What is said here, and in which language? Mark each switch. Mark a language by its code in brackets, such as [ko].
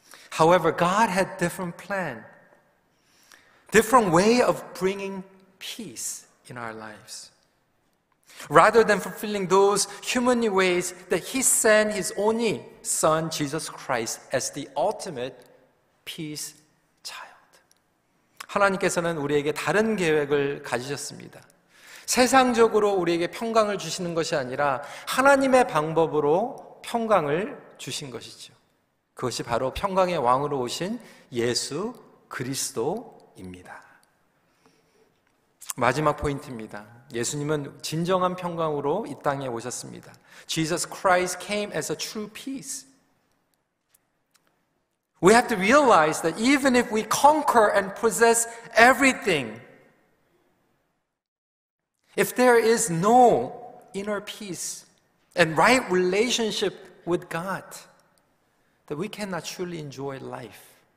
[en] However, God had different plan, different way of bringing peace in our lives. Rather than fulfilling those human ways, that He sent His only Son, Jesus Christ, as the ultimate peace child. [ko] 하나님께서는 우리에게 다른 계획을 가지셨습니다. 세상적으로 우리에게 평강을 주시는 것이 아니라 하나님의 방법으로 평강을 주신 것이죠. 그것이 바로 평강의 왕으로 오신 예수 그리스도입니다. 마지막 포인트입니다. 예수님은 진정한 평강으로 이 땅에 오셨습니다. [en] Jesus Christ came as a true peace. We have to realize that even if we conquer and possess everything, if there is no inner peace and right relationship with God, that we cannot truly enjoy life.